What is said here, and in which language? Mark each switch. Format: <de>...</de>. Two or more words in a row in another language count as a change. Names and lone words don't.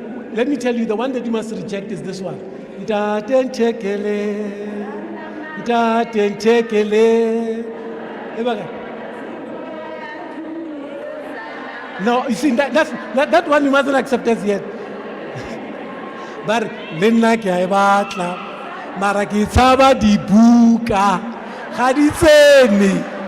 <en>Let me tell you, the one that you must reject is this one.</en> <tn>Ntaten Tekele.</tn> <en>No, you see, that one you mustn't accept as yet.</en> <tn>But lenna ke a batla mara ke tshaba dibuka ga di tsene.</tn>